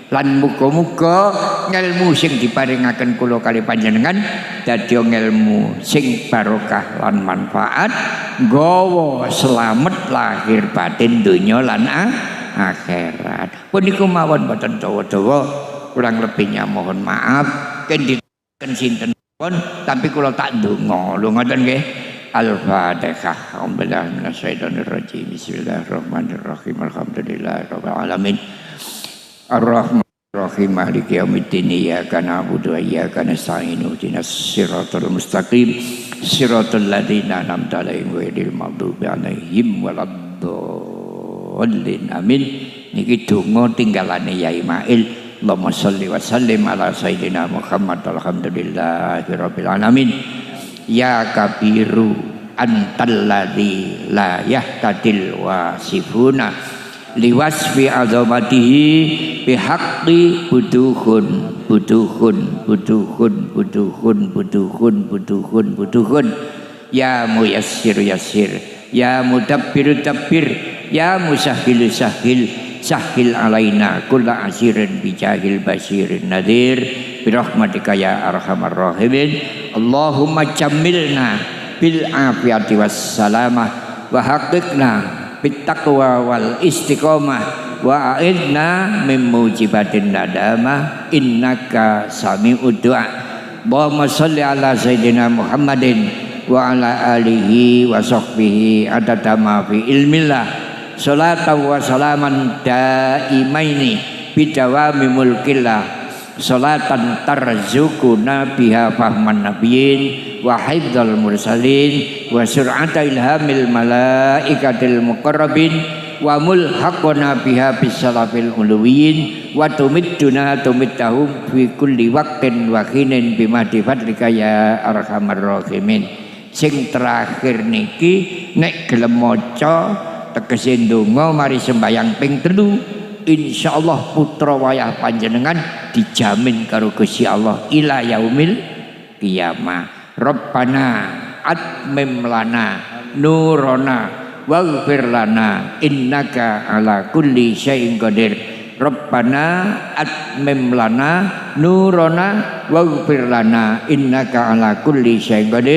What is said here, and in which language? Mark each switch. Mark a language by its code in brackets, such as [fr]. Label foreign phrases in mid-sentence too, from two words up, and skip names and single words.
[jv] Lan muga-muga ngelmu sing diparingaken kula kali panjenengan dadi ngelmu sing barokah lan manfaat nggawa slamet lahir batin donya lan akhirat. Punika mawon boten dawa-dawa, [id] kurang lebihnya mohon maaf. [jv] Kendhikaken sinten tapi kula tak ndonga lho ngoten nggih. [ar] Al-Fatihah. الحمد لله من الشيطان الرجيم. بسم الله الرحمن الرحيم. الحمد لله رب العالمين. الرحمن الرحيم. مالك يوم الدين. إياك نعبد وإياك نستعين. اهدنا الصراط المستقيم. صراط الذين أنعمت عليهم غير المغضوب عليهم ولا الضالين. Amin. [jv] Niki donga tinggalane Yai Mail. [ar] اللهم صل وسلم على سيدنا محمد. الحمد لله رب العالمين. يا كبير أنت الذي لا يهتدي الواصفون لوصف عظمته بحق بدوح يا ميسر يسر يا مدبر دبر يا مسهل سهل سهل علينا كل عسير بجاه البشير النذير برحمتك يا أرحم الراحمين. اللهم جملنا بالعافية والسلامة وحققنا بالتقوى والاستقامة وأعذنا من موجبات الندامة إنك سميع الدعاء. اللهم صل على سيدنا محمد وعلى آله وصحبه عدد ما في علم الله. صلاة وسلاما دائمين بدوام ملك الله. صلاة ترزقنا بها فهم النبيين وحفظ المرسلين وسرعة إلهام الملائكة المقربين وتلحقنا بها بسلف العلويين وتمدنا تمدهم في كل وقت وحين بمحض فضلك يا أرحم الراحمين. [jv] Sing terakhir niki nek gelem maca tegese ndonga mari sembayang ping 3 insyaallah putra wayah panjenengan dijamin karo Gusti Allah [ar] إلى يوم القيامة. ربنا أتمم لنا نورنا واغفر لنا إنك على كل شيء قدير. ربنا أتمم لنا نورنا واغفر لنا إنك على كل شيء قدير.